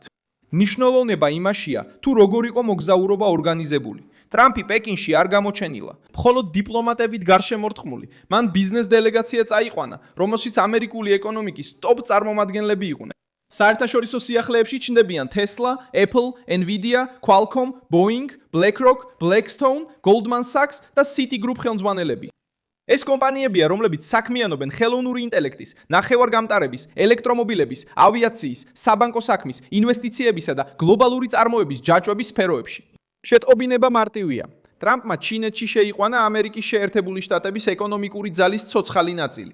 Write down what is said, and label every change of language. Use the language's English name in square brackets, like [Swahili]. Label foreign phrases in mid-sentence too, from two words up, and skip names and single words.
[Georgian] ნიშნულოვნება იმაშია, თუ როგორ იყო მოგზაურობა ორგანიზებული. ტრამპი პეკინში არ გამოჩენილა, მხოლოდ დიპლომატებით გარშემორტყმული. მან ბიზნეს დელეგაცია წაიყვანა, რომელშიც ამერიკული ეკონომიკის ტოპ წარმომადგენლები იყვნენ. საერთაშორისო სიახლეებში ჩნდებიან Tesla, Apple, Nvidia, Qualcomm, Boeing, BlackRock, Blackstone, Goldman Sachs და Citigroup ხელმძღვანელები. ეს კომპანიებია, რომლებიც საქმიანობენ ხელოვნური ინტელექტის, ნახევარგამტარების, ელექტრომობილების, ავიაციის, საბანკო საქმის, ინვესტიციებისა და გლობალური წარმოების ჯაჭვების სფეროებში. შეტყობინება მარტივია. ტრამპმა ჩინეთში შეიყვანა ამერიკის შეერთებული შტატების ეკონომიკური ძალის ცოცხალი ნაწილი.